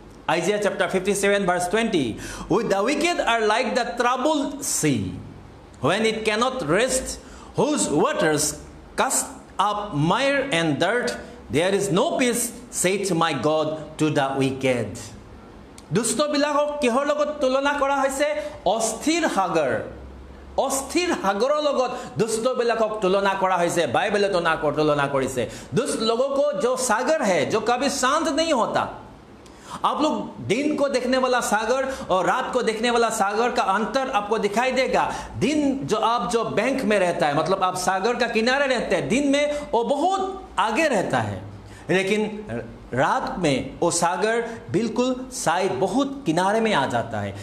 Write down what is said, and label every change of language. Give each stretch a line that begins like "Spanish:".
English: Isaiah chapter 57 verse 20, the wicked are like the troubled sea, when it cannot rest, whose waters cast up mire and dirt, there is no peace, saith my God to the wicked.
Assamese: দুষ্টবিলাকক কিহৰ লগত তুলনা কৰা হৈছে? অস্থিৰ সাগৰ, অস্থিৰ সাগৰৰ লগত দুষ্টবিলাকক তুলনা কৰা হৈছে। বাইবেলে তুলনা কৰিছে।
Hindi: दुष्ट लोगों को जो सागर है, जो कभी शांत नहीं होता। आप लोग दिन को देखने वाला सागर और रात को देखने वाला सागर का अंतर आपको दिखाई देगा। दिन जो बैंक में रहता है, मतलब आप सागर का किनारे रहते हैं, दिन में वो बहुत आगे रहता है, लेकिन रात में वो सागर बिल्कुल साइड बहुत किनारे में आ जाता है।